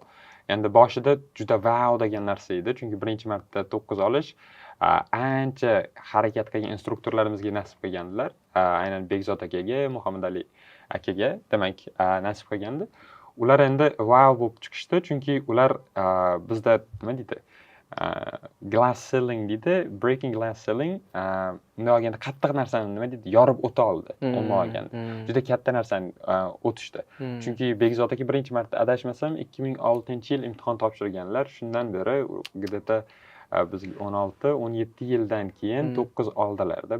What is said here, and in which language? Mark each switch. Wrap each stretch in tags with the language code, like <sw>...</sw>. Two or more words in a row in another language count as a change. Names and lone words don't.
<uz>Endi boshida juda wow degan narsa edi, chunki birinchi marta 9 olish ancha harakat qilgan instruktorlarimizga nasib qilganlar. Aynan Bekzod akaga, Muhammad Ali akaga demak nasib qilgandi. Ular endi wow bo'lib chiqishdi, chunki ular bizda nima deydi?</uz> <en>Glass ceiling</en> <uz>deydi,</uz> <en>breaking glass ceiling.</en> <uz>Bunday olganda qattiq narsani nima deydi? Yorib o'ta oldi. Umuman olganda. Juda katta narsani o'tishdi. Chunki Begzod aka birinchi marta adashmasam 2006-yil imtihon topshirganlar. Shundan beri где-то bizga 16-17 yildan keyin 9 oldilarda.</uz>